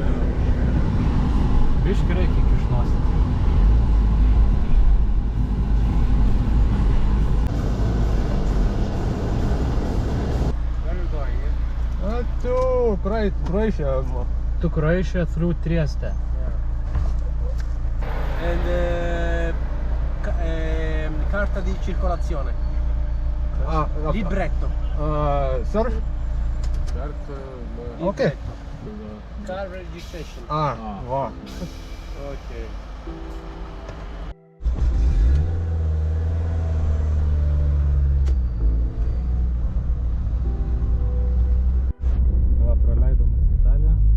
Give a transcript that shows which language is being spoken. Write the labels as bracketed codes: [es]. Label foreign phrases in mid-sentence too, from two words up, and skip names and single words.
[lt] Biškį reikia kišnos. [en] To Croatia. To Croatia through Trieste. [it] And carta di circolazione. [en] Libretto. Surf? Okay. Car registration. Wow. Okay. [lt] Va, praleidom į Italiją.